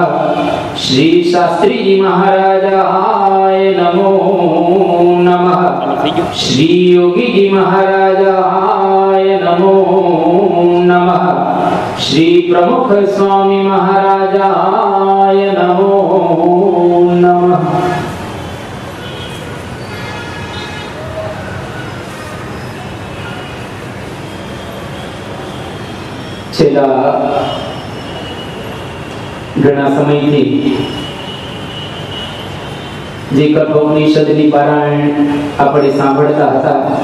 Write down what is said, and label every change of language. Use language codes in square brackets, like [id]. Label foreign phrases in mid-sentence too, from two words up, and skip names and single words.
[sa] श्री शास्त्री जी महाराजाय नमो नमः। श्री योगी जी महाराजाय नमो नमः। श्री प्रमुख स्वामी महाराजाय नमो नमः। [gu] છેલ્લા ઘણા સમયથી જે કઠોપનિષદની પારાયણ આપણે સાંભળતા હતા,